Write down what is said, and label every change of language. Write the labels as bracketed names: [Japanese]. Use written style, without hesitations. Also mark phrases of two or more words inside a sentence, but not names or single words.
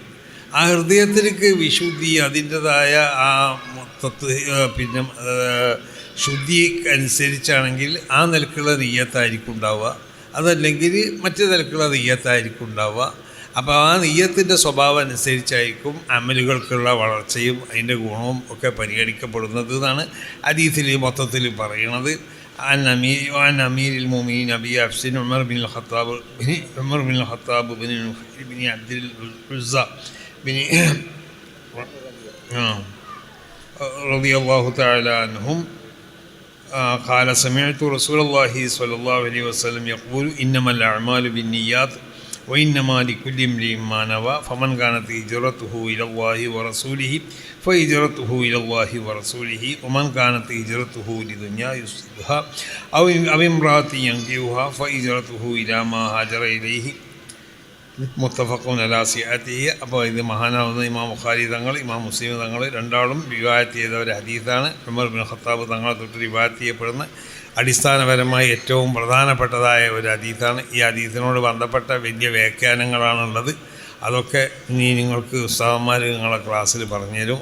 [Malayalam] ആ ഹൃദയത്തിലേക്ക് വിശുദ്ധി, അതിൻ്റെതായ ആ പിന്നെ ശുദ്ധി അനുസരിച്ചാണെങ്കിൽ ആ നിലക്കുള്ള നിയ്യത്തായിരിക്കും ഉണ്ടാവുക, അതല്ലെങ്കിൽ മറ്റു നിലക്കുള്ള നിയ്യത്തായിരിക്കും ഉണ്ടാവുക. അപ്പോൾ ആ നിയ്യത്തിൻ്റെ സ്വഭാവം അനുസരിച്ചായിരിക്കും അമലുകൾക്കുള്ള വളർച്ചയും അതിൻ്റെ ഗുണവും ഒക്കെ പരിഗണിക്കപ്പെടുന്നത് എന്നാണ് ഹദീസിൽ മൊത്തത്തിൽ പറയണത്. [Arabic] عن أمير المؤمنين أبي حفص عمر بن الخطاب بن عبد العزى رضي الله تعالى عنهم قال سمعت رسول الله صلى الله عليه وسلم يقول إنما الأعمال بالنيات وإنما لكل امرئ ما نوى فمن كانت هجرته إلى الله ورسوله فهجرته إلى الله ورسوله ومن كانت هجرته لدنيا يصيبها أو امرأة ينكحها فهجرته إلى ما هاجر إليه متفق على صحته. [Malayalam] അപ്പോൾ ഇത് മഹാനാവുന്ന ഇമാം ബുഖാരി തങ്ങൾ, ഇമാം മുസ്ലിം തങ്ങൾ രണ്ടാളും റിവായത്ത് ചെയ്ത ഒരു ഹദീസാണ്. ഉമർ ബിൻ ഖത്താബ് തങ്ങളെ തൊട്ട് റിവായത്ത് ചെയ്യപ്പെടുന്ന അടിസ്ഥാനപരമായി ഏറ്റവും പ്രധാനപ്പെട്ടതായ ഒരു ഹദീസാണ്. ഈ ഹദീസിനോട് ബന്ധപ്പെട്ട വലിയ വ്യാഖ്യാനങ്ങളാണുള്ളത്. അതൊക്കെ ഇനി നിങ്ങൾക്ക് ഉസ്താദന്മാർ നിങ്ങളെ ക്ലാസ്സിൽ പറഞ്ഞു തരും.